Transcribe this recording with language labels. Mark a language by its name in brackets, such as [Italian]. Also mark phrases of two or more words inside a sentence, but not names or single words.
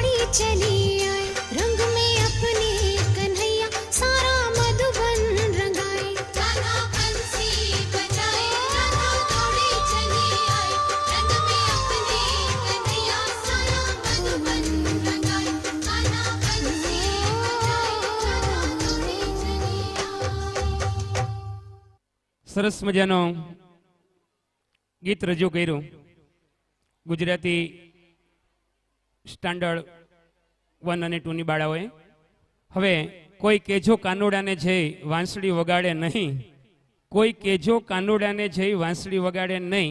[Hindi] चली आए रंग में अपने कन्हैया सारा मधुबन रंगाए राधा बंसी बजाए राधा दौड़ी चली आए रंग में अपने कन्हैया सारा मधुबन रंगाए राधा बंसी बजाए राधा दौड़ी चली आए। [Gujarati] સરસ મજાનો ગીત રજૂ કર્યું ગુજરાતી સ્ટાન્ડર્ડ 1 અને 2 ની બાળાઓએ. હવે કોઈ કેજો કાનુડાને જઈ વાંસળી વગાડે નહીં, કોઈ કેજો કાનુડાને જઈ વાંસળી વગાડે નહીં.